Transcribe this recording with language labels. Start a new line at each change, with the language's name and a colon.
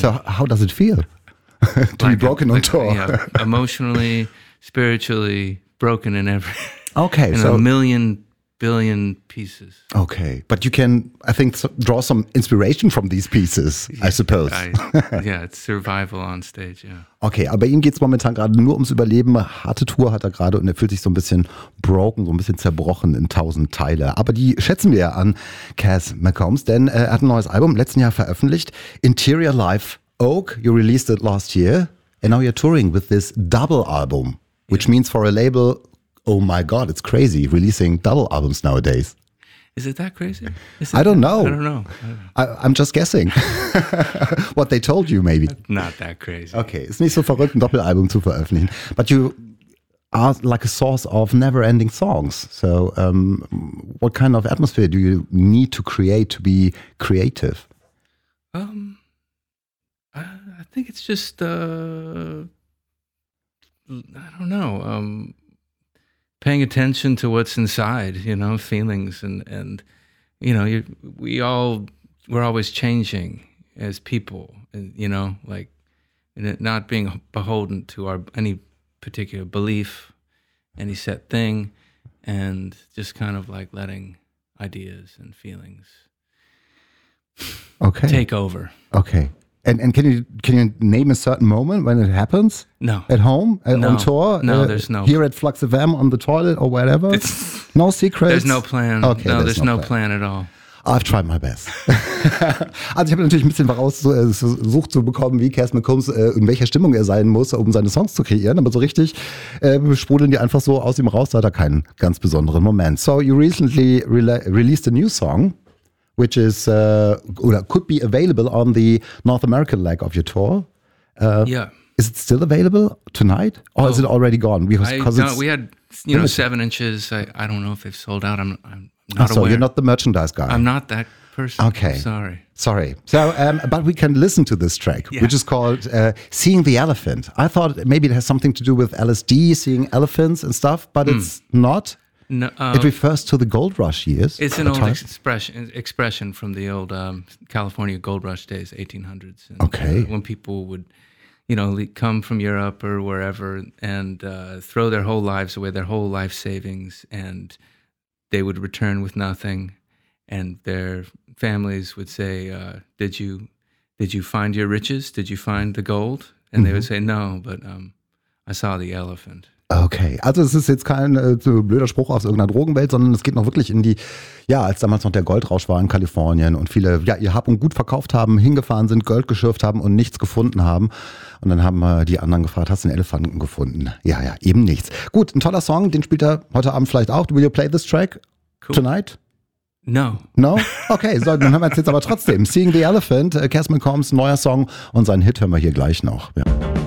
English: So how does it feel to be broken on tour? Yeah, emotionally, spiritually, broken in every... Okay, in so... a million, billion pieces. Okay, but you can, I think, draw some inspiration from these pieces, yeah, I suppose. Yeah, it's survival on stage, yeah.
German: Okay, aber ihm geht es momentan gerade nur ums Überleben. Harte Tour hat er gerade und er fühlt sich so ein bisschen broken, so ein bisschen zerbrochen in tausend Teile. Aber die schätzen wir ja an Cass McCombs, denn er hat ein neues Album letzten Jahr veröffentlicht.
English: Interior Life Oak, you released it last year. And now you're touring with this double album, which means for a label, oh my God, it's crazy, releasing double albums nowadays. Is it that crazy? I don't know. I'm just guessing. What they told you, maybe. Not that crazy. Okay, it's
German: nicht so verrückt, ein Doppelalbum zu veröffentlichen.
English: But you are like a source of never-ending songs. So what kind of atmosphere do you need to create to be creative? I think it's just, paying attention to what's inside, you know, feelings and you know, we're always changing as people, you know, like, and it not being beholden to any particular belief, any set thing, and just kind of like letting ideas and feelings okay take over. Okay. And can you name a certain moment when it happens? No. At home? On tour? No, there's no. Here at Flux of M on the toilet or wherever? No secrets? There's no plan. Okay, there's no plan at all. I've tried my best.
German: Also ich habe natürlich ein bisschen versucht zu bekommen, wie Cass McCombs, in welcher Stimmung er sein muss, um seine Songs zu kreieren. Aber so richtig sprudeln die einfach so aus ihm raus, da hat er keinen ganz besonderen Moment.
English: So you recently released a new song, which is could be available on the North American leg of your tour. Yeah. Is it still available tonight? Or is it already gone? We had 7 inches. I don't know if they've sold out. I'm not aware. So you're not the merchandise guy. I'm not that person. Okay. Sorry. So, but we can listen to this track, yeah, which is called Seeing the Elephant. I thought maybe it has something to do with LSD, seeing elephants and stuff, but it's not. No, it refers to the gold rush years. It's an old expression from the old California gold rush days, 1800s. And, okay. When people would, you know, come from Europe or wherever and throw their whole lives away, their whole life savings, and they would return with nothing. And their families would say, did you find your riches? Did you find the gold? And they would say, no, but I saw the elephant.
German: Okay, also es ist jetzt kein so blöder Spruch aus irgendeiner Drogenwelt, sondern es geht noch wirklich in die, ja, als damals noch der Goldrausch war in Kalifornien und viele, ja, ihr Hab und Gut verkauft haben, hingefahren sind, Gold geschürft haben und nichts gefunden haben. Und dann haben die anderen gefragt, hast du den Elefanten gefunden? Ja, ja, eben nichts. Gut, ein toller Song, den spielt er heute Abend vielleicht auch.
English: Will you play this track tonight? No. No?
German: Okay, so, dann hören wir jetzt aber trotzdem. Seeing the Elephant, Cass McCombs, neuer Song und seinen Hit hören wir hier gleich noch. Ja.